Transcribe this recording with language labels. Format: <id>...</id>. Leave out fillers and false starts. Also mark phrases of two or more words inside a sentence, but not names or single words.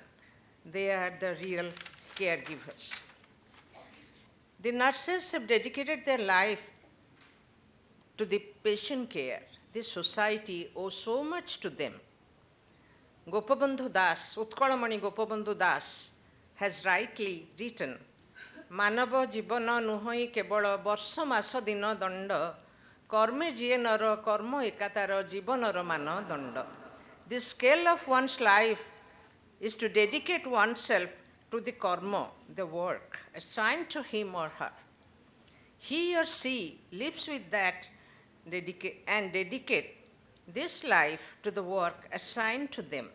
<en>They are the real caregivers. The nurses have dedicated their life to the patient care. The society owes so much to them. Gopabandhu Das, Utkalamani Gopabandhu Das, has rightly written,</en> <or>ମାନବ ଜୀବନ ନୁହଇ କେବଳ ବର୍ଷ ମାସ ଦିନ ଦଣ୍ଡ, କର୍ମେ ଜିଏ ନର କର୍ମ ଏକାତାର ଜୀବନର ମାନଦଣ୍ଡ.</or> <en>The scale of one's life is to dedicate oneself to the karma, the work assigned to him or her. He or she lives with that and dedicate this life to the work assigned to them.</en>